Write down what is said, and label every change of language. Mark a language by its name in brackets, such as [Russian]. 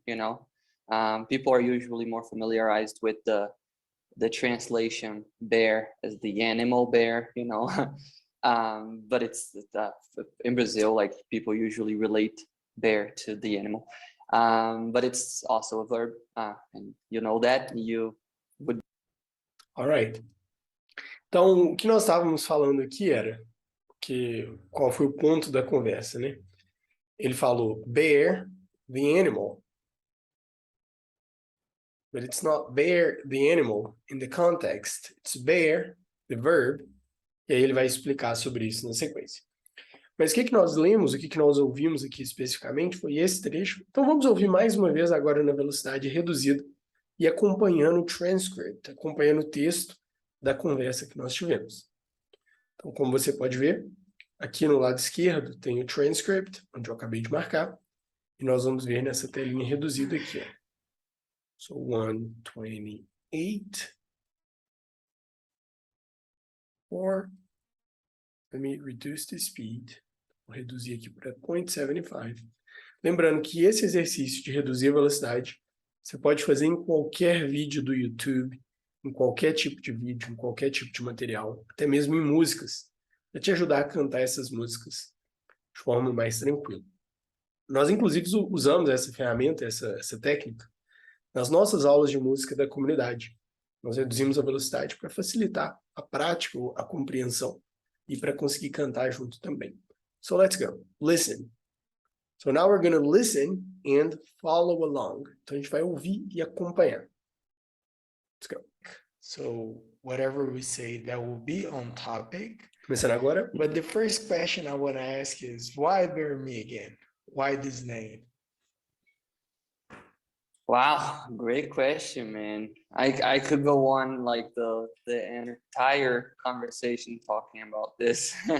[English] You know, people are usually more familiarized with the translation bear as the animal bear. You know, but it's in Brazil, like people usually relate bear to the animal. But it's also a verb, and you know that you would. All right. [Portuguese] Então, o que nós estávamos falando aqui era qual foi o ponto da conversa, né? Ele falou [English] bear the animal, but it's not bear the animal in the context. It's bear the verb. [Portuguese] E aí ele vai explicar sobre isso na sequência. Mas o que nós lemos, o que nós ouvimos aqui especificamente foi esse trecho. Então vamos ouvir mais uma vez agora na velocidade reduzida e acompanhando o transcript, acompanhando o texto da conversa que nós tivemos. Então, como você pode ver, aqui no lado esquerdo tem o transcript, onde eu acabei de marcar, e nós vamos ver nessa telinha reduzida aqui. [English] Ó. So 128. Or, let me reduce the speed. [Portuguese] Vou reduzir aqui para 0.75. Lembrando que esse exercício de reduzir a velocidade, você pode fazer em qualquer vídeo do YouTube, em qualquer tipo de vídeo, em qualquer tipo de material, até mesmo em músicas, para te ajudar a cantar essas músicas de forma mais tranquila. Nós, inclusive, usamos essa ferramenta, essa técnica, nas nossas aulas de música da comunidade. Nós reduzimos a velocidade para facilitar a prática, a compreensão, e para conseguir cantar junto também. [English] So let's go. Listen. So now we're going to listen and follow along. [Portuguese] Então a gente vai ouvir e acompanhar. [English] Let's go. So whatever we say, that will be on topic. [Portuguese] Começando agora. [English] But the first question I want to ask is, why Bear Me Again? Why this name? Wow, great question, man. I could go on like the entire conversation talking about this.